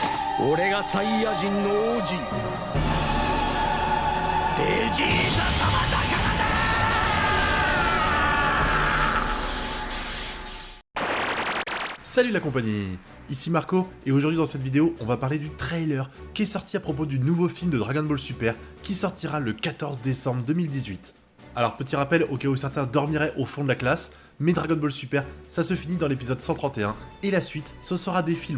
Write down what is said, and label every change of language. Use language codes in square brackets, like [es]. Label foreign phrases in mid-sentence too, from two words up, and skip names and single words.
[ja] 俺がサイヤ人の王子ベジータ様だからだ。 [fr] Salut la compagnie, ici Marco, et aujourd'hui dans cette vidéo, on va parler du trailer qui est sorti à propos du nouveau film de Dragon Ball Super qui sortira le 14 décembre 2018. Alors petit rappel au cas où certains dormiraient au fond de la classe, mais Dragon Ball Super, ça se finit dans l'épisode 131, et la suite, ce sera des films.